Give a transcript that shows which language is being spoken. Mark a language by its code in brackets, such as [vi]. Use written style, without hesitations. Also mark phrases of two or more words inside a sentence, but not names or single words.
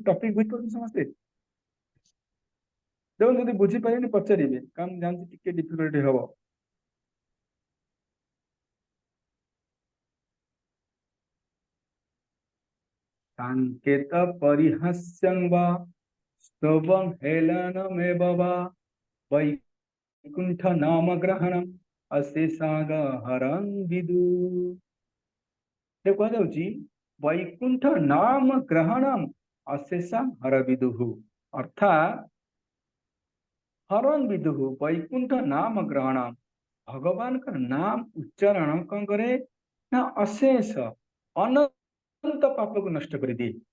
[or] ଟପିକ ବୁଝିପାରୁଛନ୍ତି ସମସ୍ତେ? ଦେଖନ୍ତୁ, ଯଦି ବୁଝିପାରିବେନି ପଚାରିବେ, କାରଣ ମୁଁ ଜାଣିଛି ଟିକେ ଡିଫିକଲ୍ଟି ହବ। [sa] ସାଙ୍କେତ ପରିହାସ୍ୟଂ ବା स्तवं हेलनमेव वा वैकुंठ नाम ग्रहणम अशेषागहरं विदु। [or] କୁହାଯାଉଛି [sa] ବୈକୁଣ୍ଠ ନାମ ଗ୍ରହଣମ ଅଶେଷା ହର ବିଦୁଃ, [or] ଅର୍ଥାତ୍ [sa] ହରନ୍ ବିଦୁଃ ବୈକୁଣ୍ଠ ନାମ ଗ୍ରହଣମ, [or] ଭଗବାନଙ୍କ ନାମ ଉଚ୍ଚାରଣ କଣ କରେ ନା ଅଶେଷ ଅନନ୍ତ ପାପକୁ ନଷ୍ଟ କରିଦିଏ।